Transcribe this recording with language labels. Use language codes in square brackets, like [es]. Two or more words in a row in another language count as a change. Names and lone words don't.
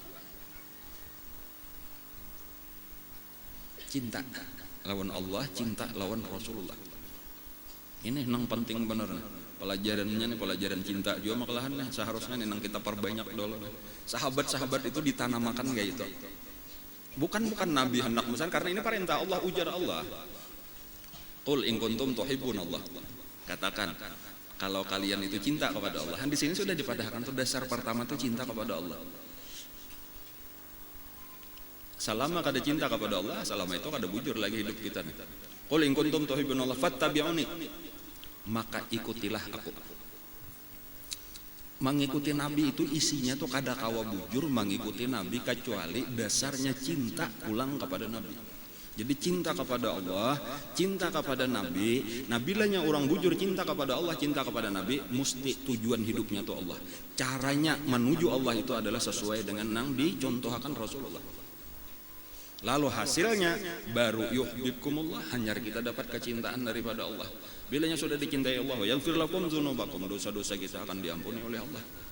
[bjn] Cinta lawan Allah, cinta lawan Rasulullah. Ini nang penting bener. Pelajarannya nih pelajaran cinta juga makalahan nih seharusnya nih nang kita perbanyak dulu. Sahabat-sahabat itu ditanamakan kayak itu. Bukan Nabi hendak misalnya, karena ini perintah Allah, ujar Allah. [ar] قل إن كنتم تحبون الله. [id] Katakan kalau kalian itu cinta kepada Allah. [bjn] Di sini sudah dipadahkan tuh dasar pertama tuh cinta kepada Allah. Selama kada cinta kepada Allah, selama itu kada bujur lagi hidup kita nih. [ar] قل إن كنتم تحبون الله فاتبعوني. [id] Maka ikutilah aku. [bjn] Mengikuti Nabi itu isinya tuh kada kawa bujur mengikuti Nabi kecuali dasarnya cinta pulang kepada Nabi. Jadi cinta kepada Allah, cinta kepada Nabi. Nabilahnya orang bujur cinta kepada Allah, cinta kepada Nabi, mesti tujuan hidupnya tuh Allah. [id] Caranya menuju Allah itu adalah sesuai dengan yang dicontohkan Rasulullah. [bjn] Lalu hasilnya baru yuhibbukumullah, hanya kita dapat kecintaan daripada Allah. Bilanya sudah dicintai Allah, [ar] يغفر لكم ذنوبكم, [bjn] dosa-dosa kita akan diampuni oleh Allah.